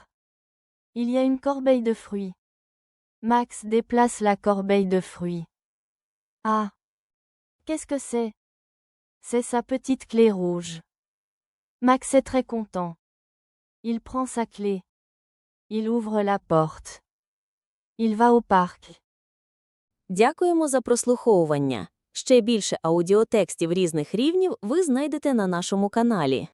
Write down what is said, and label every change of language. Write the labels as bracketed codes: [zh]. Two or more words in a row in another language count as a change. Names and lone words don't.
[fr] Il y a une corbeille de fruits. Max déplace la corbeille de fruits. Ah! Qu'est-ce que c'est? C'est sa petite clé rouge. Max est très content. Il prend sa clé. Il ouvre la porte. Il va au parc. [uk] Дякуємо за прослуховування. Ще більше аудіотекстів різних рівнів ви знайдете на нашому каналі.